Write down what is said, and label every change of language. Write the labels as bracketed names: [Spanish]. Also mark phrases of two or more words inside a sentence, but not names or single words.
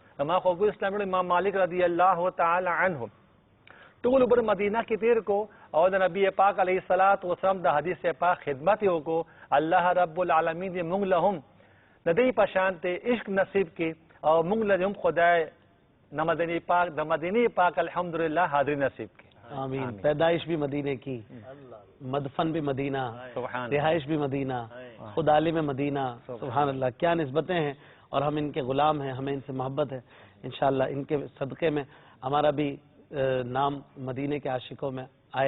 [Pashto] زما خوږو اسلامي امام مالک [Arabic] رضی الله تعالی عنہ [Pashto] ټول عمر مدینه کې تیر کو او د نبی پاک [Arabic] علیه الصلاۃ والسلام [Pashto] د حدیث پاک خدمت یې وکړو. [Arabic] الله رب العالمین [Pashto] دې موږ له هم د دې په شان ته عشق نصیب کړي او موږ له هم خدای د مدینه پاک الحمدللہ حاضری نصیب کړي. آمین. [Urdu] پیدائش بھی مدینے کی، مدفن بھی مدینہ، رہائش بھی مدینہ، خود عالم مدینہ. [Arabic] سبحان اللہ، [Urdu] کیا نسبتیں ہیں اور ہم ان کے غلام ہیں، ہمیں ان سے محبت ہے. انشاءاللہ ان کے صدقے میں ہمارا بھی نام مدینے کے عاشقوں میں آئے.